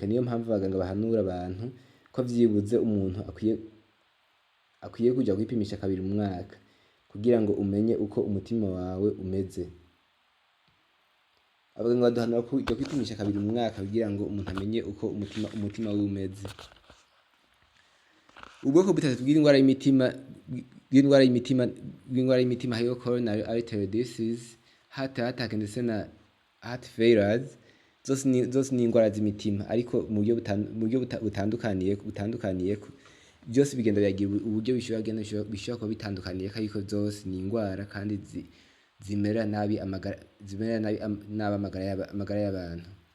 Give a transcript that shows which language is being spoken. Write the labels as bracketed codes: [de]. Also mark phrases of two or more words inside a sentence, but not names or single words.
[rn] Niyo mpamvu abaganga bahanura abantu ko vyibuze umuntu akwiye kuja kwipimisha 2 mu mwaka kugira ngo umenye uko umutima wawe umeze. Abaganga baduhanura kuja kwipimisha 2 mu mwaka kugira ngo umuntu amenye uko umutima wiwe umeze. Ubwoko butatu bw'indwara y'imitima hariho [en] coronary artery disease, heart attack [rn] ndetse na [en] heart failures. [rn] Zose ni indwara z'imitima, ariko mu buryo butandukaniyeko, byose bigenda biragira uburyo bishobora kuba bitandukaniyeko, ariko zose ni indwara kandi zimera nabi amagara y'abantu.